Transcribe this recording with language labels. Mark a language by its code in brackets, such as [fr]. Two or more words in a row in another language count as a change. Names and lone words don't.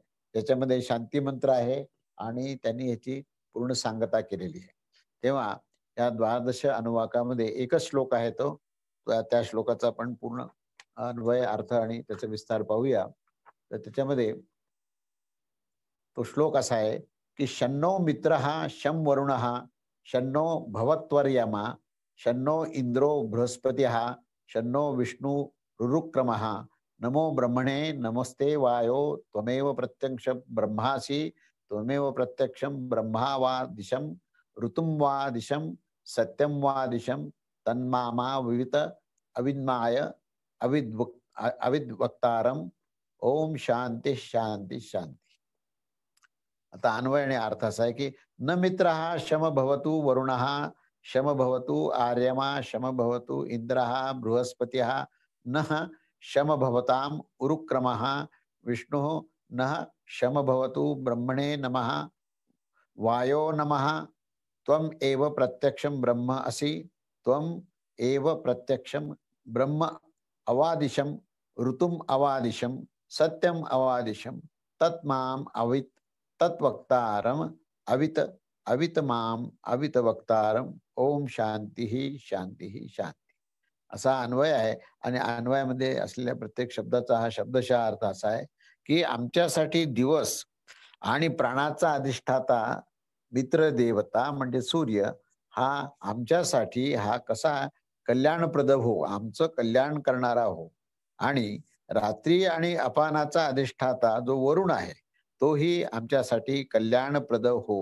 [mr] त्याच्यामध्ये शांती मंत्र आहे आणि त्यांनी ह्याची पूर्ण सांगता केलेली आहे. तेव्हा या द्वादश अनुवाकामध्ये एकच श्लोक आहे तो. त्या श्लोकाचा आपण पूर्ण अन्वय, अर्थ आणि त्याचा विस्तार पाहूया. तर त्याच्यामध्ये तो श्लोक असा आहे, की [sa] "शन्नो मित्रः शं वरुणः शन्नो भवत्वर्यमा शन्नो इंद्रो बृहस्पतिः शन्नो विष्णु रुरुक्रमः नमो ब्रह्मणे नमस्ते वायो त्वमेव प्रत्यक्षं ब्रह्मासि त्वमेव प्रत्यक्षं ब्रह्मा वा दिशं ऋतुं वा दिशं सत्यं वा दिशं तन्मामा विवित अविद्माय अविद्वक्तारम ओम शांती शांती शांती." [mr] आता अन्वय आणि अर्थ असा आहे, की [sa] "न मित्रः शम भवतु वरुणः शम भवतु आर्यमा शम भवतु इंद्रः बृहस्पतिः नः शम भवताम् उरुक्रमः विष्णुः नः शम भवतु ब्रह्मणे नमः वायो नमः त्वम् एव प्रत्यक्षं ब्रह्म असि त्वम् एव प्रत्यक्षं ब्रह्म अवादिशं ऋतुम् अवादिशं सत्यम् अवादिशं तत्माम अवित् तत्वक्तारम अवित अवित माम अवित वक्तारम ओम शांती शांती शांती." [mr] असा अन्वय आहे आणि अन्वयामध्ये असलेल्या प्रत्येक शब्दाचा हा शब्दशः अर्थ असा आहे, की आमच्यासाठी दिवस आणि प्राणाचा अधिष्ठाता मित्र देवता म्हणजे सूर्य हा आमच्यासाठी हा कसा कल्याणप्रद हो, आमचं कल्याण करणारा हो आणि रात्री आणि अपानाचा अधिष्ठाता जो वरुण आहे तोही आमच्यासाठी कल्याणप्रद हो.